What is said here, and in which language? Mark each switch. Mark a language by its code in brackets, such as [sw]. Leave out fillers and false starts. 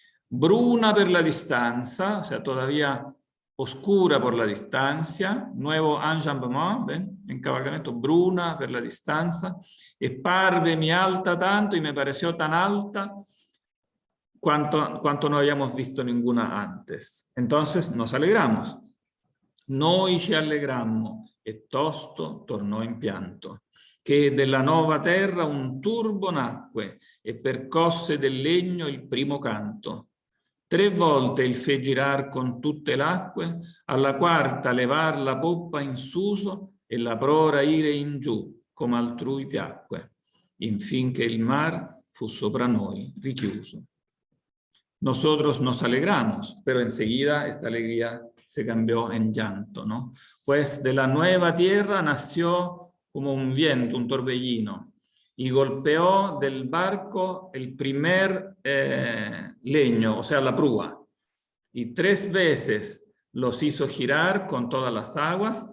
[it] bruna per la distanza, [es] o sea, todavía oscura por la distancia, nuevo enjambement, ¿ven? Encabalgamiento, [it] bruna per la distanza, e parvemi alta tanto [es] y me pareció tan alta cuanto no habíamos visto ninguna antes. Entonces nos alegramos. [it] Noi ci allegrammo e tosto tornò in pianto, che della nuova terra un turbo nacque e percosse del legno il primo canto. 3 volte il fe girar con tutte l'acque, alla quarta levar la poppa in suso e la prora ire in giù, come altrui piacque, infin che il mar fu sopra noi richiuso. [es] Nosotros nos alegramos, pero enseguida esta alegría se cambió en llanto, ¿no? Pues de la nueva tierra nació como un viento, un torbellino, y golpeó del barco el primer leño, o sea, la prúa, y 3 veces los hizo girar con todas las aguas.